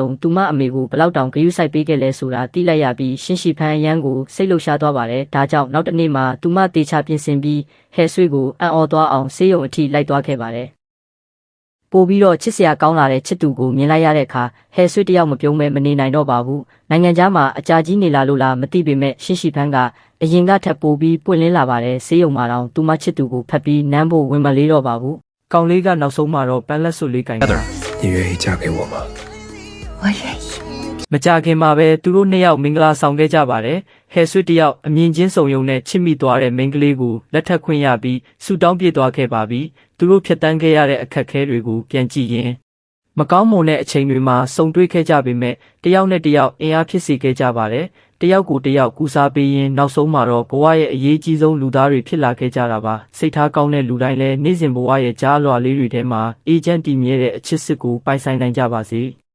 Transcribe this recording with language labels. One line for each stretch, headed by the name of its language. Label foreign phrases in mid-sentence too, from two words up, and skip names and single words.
Burmese: လုံးသူမအမေကိုဘလောက်တောင်ဂရုစိုက်ပေးခဲ့လဲဆိုတာသိလိုက်ရပြီးရှင်းရှိဖန်းရန်ကိုစိတ်လှုပ်ရှားသွားပါတယ်ဒါကြောင့်နောက်တစ်နေ့မှာသူမတေချာပြင်ဆင်ပြီးဟဲဆွေးကိုအံ့ဩသွားအောင်ဆေးရုံအထိလိုက်သွားခဲ့ပါတယ်ပို့ပြီးတော့ချစ်စရာကောင်းလာတဲ့ချစ်သူကိုမြင်လိုက်ရတဲ့အခါဟဲဆွေးတယောက်မပြုံးမဲ့မနေနိုင်တော့ပါဘူးနိုင်ငံခြားမှာအကြာကြီးနေလာလို့လားမသိပေမဲ့ရှင်းရှိဖန်းကအရင်ကထပ်ပို့ပြီးပွင့်လင်းလာပါတယ်ဆေးရုံမှာတော့သူမချစ်သူကိုဖတ်ပြီးနမ်းဖို့ဝင်မလေးတော့ပါဘူးကောင်လေးကနောက်ဆုံးမှာတော့ပန်းလက်စွပ်လေးကင်တာ
Chinese: 你愿意嫁给我吗我愿意
Burmese: မကြခင်မှာပဲသူတို့နှစ်ယောက်မင်္ဂလာဆောင်ခဲ့ကြပါတယ်ဟဲဆွေတယောက်အမြင်ချင်းစုံယုံနဲ့ချစ်မိသွားတဲ့မိန်းကလေးကိုလက်ထပ်ခွင့်ရပြီးဆူတောင်းပြေးသွားခဲ့ပါပြီသူတို့ဖြတ်တန်းခဲ့ရတဲ့အခက်အခဲတွေကိုပြန်ကြည့်ရင်မကောင်းမွန်တဲ့အချိန်တွေမှာစုံတွေ့ခဲ့ကြပေမဲ့တယောက်နဲ့တယောက်အင်အားဖြစ်စေခဲ့ကြပါတယ်တယောက်ကိုတယောက်ကူစားပေးရင်နောက်ဆုံးမှာတော့ဘဝရဲ့အရေးကြီးဆုံးလူသားတွေဖြစ်လာခဲ့ကြတာပါစိတ်ထားကောင်းတဲ့လူတိုင်းလည်းနေ့စဉ်ဘဝရဲ့ကြားလွှာလေးတွေထဲမှာအေဂျင့်တည်မြဲတဲ့အချစ်စစ်ကိုပိုင်ဆိုင်နိုင်ကြပါစေ